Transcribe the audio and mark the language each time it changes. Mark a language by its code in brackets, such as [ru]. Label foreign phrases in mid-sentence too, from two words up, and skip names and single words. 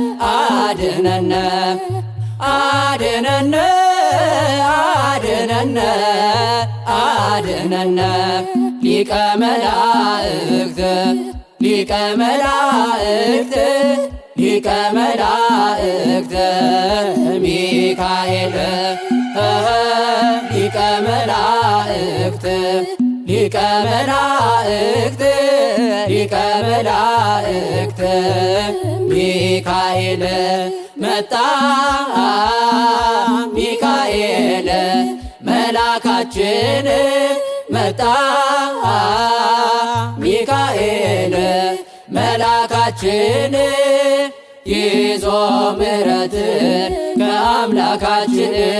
[gez] አድነነ፣ አድነነ፣ አድነነ፣ አድነነ። ሊቀ መላእክት፣ ሊቀ መላእክት ሊቀ መላእክት ሚካኤል፣ ሊቀ መላእክት፣ ሊቀ መላእክት፣ ሊቀ መላእክት ሚካኤል መጣ። [am] ሚካኤል መላካችን መጣ። ሚካኤል መላካችን ይዞ ምሕረት ከአምላካችን